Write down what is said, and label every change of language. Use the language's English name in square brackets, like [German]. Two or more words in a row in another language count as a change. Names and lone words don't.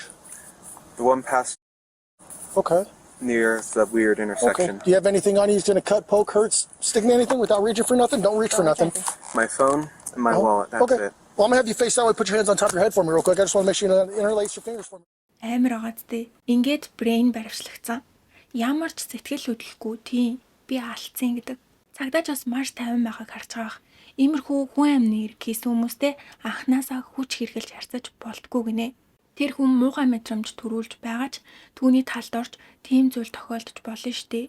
[English] The one past Okay. near the weird intersection. Okay. Do you have anything on you that's going to cut, poke, hurt, stick me anything without reaching for nothing? Don't reach for nothing. My phone and my wallet, that's Okay. it. Well, I'm going to have you face that way. Put your hands on top of your head for me real quick. I just want to make sure you interlace your fingers for me. [Mongolian] Амар агаадтэй. Ингээд Брейн баривчлагдсан. Ямар ч сэтгэл хөдлөхгүй тийм би алдсан гэдэг. Цагдаач бас маш тайван байгааг харж байгаах. Иймэрхүү хүн амны эрг хийсэн хүмүүстэй анханасаа хүч хэрглэж харьцаж болтгүй гинэ. Тэр хүн муухай мэдрэмж төрүүлж байгаа ч түүний талд орж тийм зүйл тохиолдож болно штэ.